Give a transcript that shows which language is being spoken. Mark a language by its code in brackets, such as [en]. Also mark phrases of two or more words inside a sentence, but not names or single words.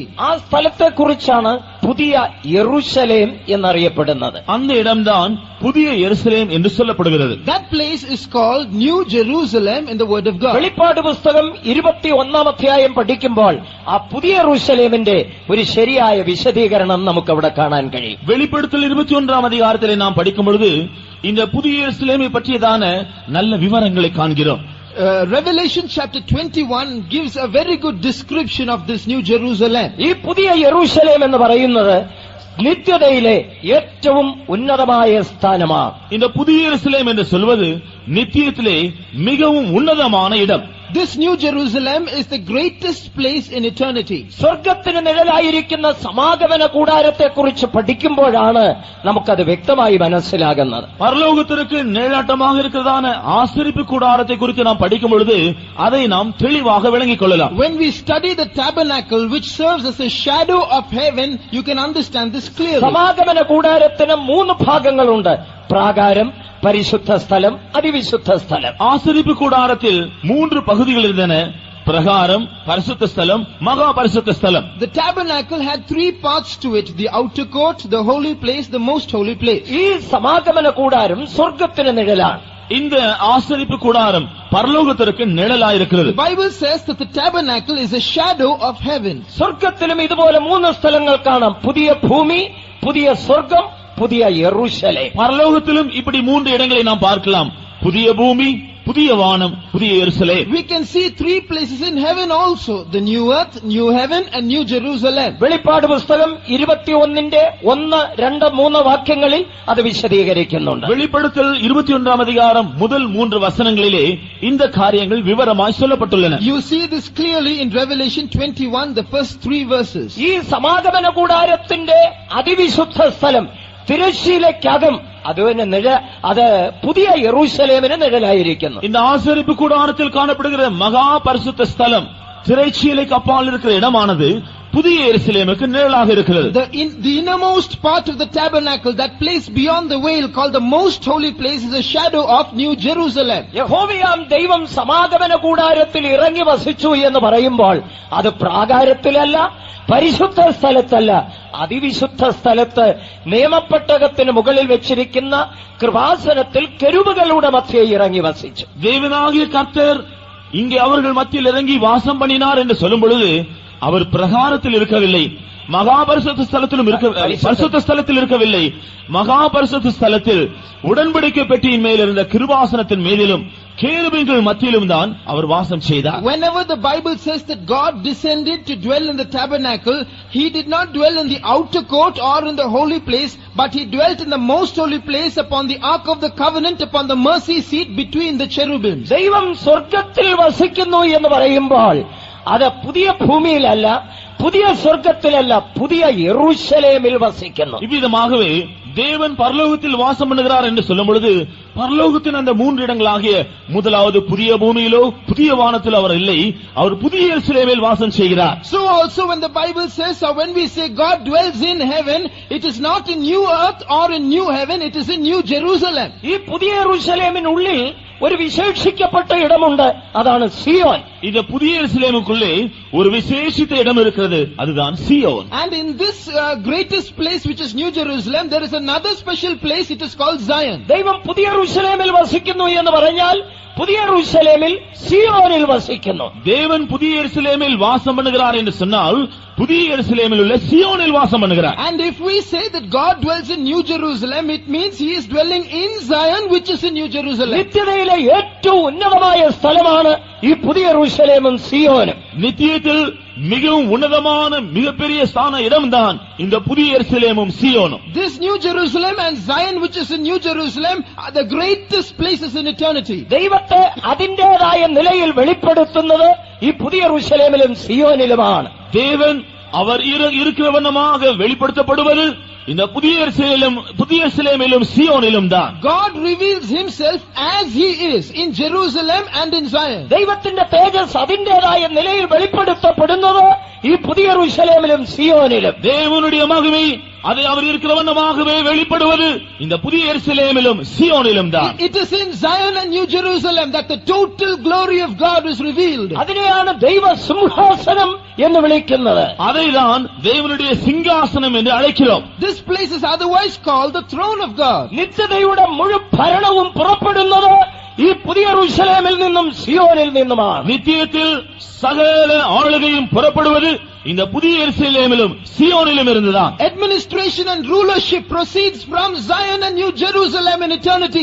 [ml] ആ സ്ഥലത്തെ കുറിച്ചാണ് പുതിയ യെരൂശലേം എന്നറിയപ്പെടുന്നത്. [ta] அந்த இடம்தான் புதிய எருசலேம் என்று சொல்லப்படுகிறது. [en] That place is called New Jerusalem in the word of God. [ml] വെളിപ്പാട് പുസ്തകം 21-ാം അധ്യായം പഠിക്കുമ്പോൾ ആ പുതിയ യെരൂശലേമിന്റെ ഒരു ശരിയായ വിശദീകരണം നമുക്ക് അവിടെ കാണാൻ കഴിയും. [ta] வெளிப்படுத்தல் 21-ാം அதிகாரத்திலே நாம் படிக்கும் பொழுது இந்த புதிய எருசலேமை பற்றியதான நல்ல விவரங்களை காண்கிறோம். [en] Revelation chapter 21 gives a very good description of this New Jerusalem. [ml] ഈ പുതിയ യെരൂശലേം എന്ന് പറയുന്നത് നിത്യതയിലെ ഏറ്റവും ഉന്നതമായ സ്ഥാനമാണ്. [ta] இந்த புதிய எருசலேம் என்று சொல்வது நித்தியத்திலே மிகவும் உன்னதமான இடம். [en] This New Jerusalem is the greatest place in eternity. [ml] സ്വർഗ്ഗത്തിന് നിഴലായിരിക്കുന്ന സമാഗമന കൂടാരത്തെക്കുറിച്ച് പഠിക്കുമ്പോഴാണ് നമുക്കത് വ്യക്തമായി മനസ്സിലാകുന്നത്. [ta] பரலோகத்திற்கு நிழலாட்டமாக இருக்கிறதான ஆசரிப்பு கூடாரத்தை குறித்து நாம் படிக்கும் பொழுது அதை நாம் தெளிவாக விளங்கிக் கொள்ளலாம். [en] When we study the tabernacle which serves as a shadow of heaven, you can understand this clearly. [ml] സമാഗമന കൂടാരത്തിന് 3 ഭാഗങ്ങളുണ്ട്: പ്രാകാരം, പരിശുദ്ധ സ്ഥലം, അതിവിശുദ്ധ സ്ഥലം. [ta] ஆசரிப்பு கூடாரத்தில் 3 பகுதிகள் இருந்தன: பிரகாரம், பரிசுத்த ஸ்தலம், மகா பரிசுத்த ஸ்தலம். [en] The tabernacle had 3 parts to it: the outer court, the holy place, the most holy place. [ml] ഈ സമാഗമന കൂടാരം സ്വർഗ്ഗത്തിന് നിഴലാണ്. [ta] இந்த ஆசரிப்பு கூடாரம் பரலோகத்திற்கு நிழலாயிருக்கிறது. [en] The Bible says that the tabernacle is a shadow of heaven. [ml] സ്വർഗ്ഗത്തിലും ഇതുപോലെ 3 സ്ഥലങ്ങൾ കാണാം: പുതിയ ഭൂമി, പുതിയ സ്വർഗ്ഗം, പുതിയ യെരൂശലേം. [ta] பரலோகத்திலும் இப்படி 3 இடங்களை நாம் பார்க்கலாம்: புதிய பூமி, புதிய வானம், புதிய எருசலேம். [en] We can see 3 places in heaven also: the new earth, new heaven and new Jerusalem. [ml] വെളിപ്പാട് പുസ്തകം 21-ന്റെ 1, 2, 3 വാക്യങ്ങളിൽ അത് വിശദീകരിക്കുന്നുണ്ട്. [ta] வெளிப்படுத்தல் 21ஆம் அதிகாரம் முதல் 3 வசனங்களிலே இந்த காரியங்கள் விவரமாய் சொல்லப்பட்டுள்ளன. [en] You see this clearly in Revelation 21, the first 3 verses. [ml] ഈ സമാഗമന കൂടാരത്തിന്റെ അതിവിശുദ്ധ സ്ഥലം തിരശ്ശീലയ്ക്കകം അത് പുതിയ യെരൂശലേമിന് നിഴലായിരിക്കുന്നു. [ta] இந்த ஆசரிப்பு கூடாரத்தில் காணப்படுகிற மகா பரிசுத்த ஸ்தலம், திரைச்சீலைக்கு அப்பால் இருக்கிற இடமானது புதிய எருசலேமுக்கு நிழலாக இருக்கிறது. [en] The innermost part of the tabernacle, that place beyond the veil called the most holy place, is a shadow of New Jerusalem. [ml] യഹോവയാം ദൈവം സമാഗമന കൂടാരത്തിൽ ഇറങ്ങി വസിച്ചു എന്ന് പറയുമ്പോൾ അത് പ്രാകാരത്തിലല്ല, പരിശുദ്ധ സ്ഥലത്തല്ല, അതിവിശുദ്ധ സ്ഥലത്ത് നിയമപ്പെട്ടകത്തിന് മുകളിൽ വെച്ചിരിക്കുന്ന കൃപാസനത്തിൽ കെരൂബുകളുടെ മധ്യേ ഇറങ്ങി വസിച്ചു. [ta] தேவனாகிய கர்த்தர் இங்கே அவர்கள் மத்தியில் இறங்கி வாசம் பண்ணினார் என்று சொல்லும் பொழுது அவர் பிரகாரத்தில் இருக்கவில்லை, மகா பரிசுத்த ஸ்தலத்திலும் பரிசுத்த ஸ்தலத்தில் இருக்கவில்லை. மகா பரிசுத்த ஸ்தலத்தில் உடன்படிக்கை பெட்டியின் மேல் இருந்த கிருபாசனத்தின் மேலிலும் கேருபீன்கள் மத்தியிலும் தான் அவர் வாசம் செய்தார். [en] Whenever the Bible says that God descended to dwell in the tabernacle, he did not dwell in the outer court or in the holy place, but he dwelt in the most holy place upon the ark of the covenant, upon the mercy seat between the cherubims. [ml] ദൈവം സ്വർഗ്ഗത്തിൽ വസിക്കുന്നു എന്ന് പറയുമ്പോൾ അത് പുതിയ ഭൂമിയിലല്ല, പുതിയ സ്വർഗ്ഗത്തിലല്ല, പുതിയ യെരൂശലേമിൽ வசிക്കുന്നു. [ta] இவ்விதமாகவே தேவன் பரலோகத்தில் வாசம் பண்ணுகிறார் என்று சொல்லும் பொழுது பரலோகத்தின் அந்த 3 இடங்களாகிய முதலாவது புதிய பூமியிலோ புதிய வானத்தில் அவர் இல்லை, அவர் புதிய எருசலேமில் வாசம் செய்கிறார். [en] So also when the Bible says, or when we say God dwells in heaven, it is not in new earth or in new heaven, it is in New Jerusalem. [ml] ഈ പുതിയ യെരൂശലേമിൻ ഉള്ളിൽ ഒരു വിശേഷിക്കപ്പെട്ട ഇടമുണ്ട്, അതാണ് സിയോൻ. [ta] இந்த புதிய எருசலேமுக்குள்ளே ஒரு விசேஷித்த இடம் இருக்கிறது, அதுதான் சியோன். [en] And in this greatest place, which is New Jerusalem, there is another special place, it is called Zion. [ml] ദൈവം പുതിയ യെരൂശലേമിൽ വസിക്കുന്നു എന്ന് പറഞ്ഞാൽ പുതിയ യെരൂശലേമിൽ സിയോനിൽ വസിക്കുന്നു. [ta] தேவன் புதிய எருசலேமில் வாசம் பண்ணுகிறார் என்று சொன்னால் புதிய எருசலேமில் உள்ள சியோனில் வாசம் பண்ணுகிறார். [en] And if we say that God dwells in New Jerusalem, it means he is dwelling in Zion, which is in New Jerusalem. [ml] നിത്യതയിലെ ഏറ്റവും ഉന്നതമായ സ്ഥലമാണ് ഈ പുതിയ യെരൂശലേമും സിയോനും. [ta] நித்தியத்தில் மிகவும் உன்னதமான மிகப்பெரிய ஸ்தான இடம்தான் இந்த புதிய எருசலேமும் சியோனும். [en] This New Jerusalem and Zion, which is in New Jerusalem, are the greatest places in eternity. [ml] ദൈവത്തെ അതിന്റേതായ നിലയിൽ വെളിപ്പെടുത്തുന്നത് ഈ പുതിയ യെരൂശലേമിലും സിയോനിലുമാണ്. [ta] தேவன் அவர் இருக்கிற வண்ணமாக வெளிப்படுத்தப்படுவது இந்த புதிய எருசலேமிலும் சியோனிலும் தான். [en] God reveals himself as he is in Jerusalem and in Zion. [ml] ദൈവത്തിന്റെ തേജസ് അതിന്റേതായ നിലയിൽ വെളിപ്പെടുത്തപ്പെടുന്നത് ഈ പുതിയ യെരൂശലേമിലും സിയോനിലും. [ta] தேவனுடைய மகிமை அதை அவர் இருக்கிற வண்ணமாகவே வெளிப்படுவது இந்த புதிய எருசலேமிலும் சியோனிலும் தான். [en] It is in Zion and New Jerusalem that the total glory of God is revealed. [ml] അതിനെയാണ് ദൈവ സിംഹാസനം എന്ന് വിളിക്കുന്നത്. [ta] அதைதான் தேவனுடைய சிங்காசனம் என்று அழைக்கிறோம். [en] This place is otherwise called the throne of God. [ml] നിത്യതയുടെ മുഴു ഭരണവും പുറപ്പെടുന്നത് ഈ പുതിയ യെരൂശലേമിൽ നിന്നും സിയോനിൽ നിന്നുമാണ്. [ta] நித்தியத்தில் சகல ஆளுகையும் புறப்படுவது இந்த புதிய எருசலேமிலும் சியோனிலும் இருந்துதான். [en] Administration and rulership proceeds from Zion and New Jerusalem in eternity.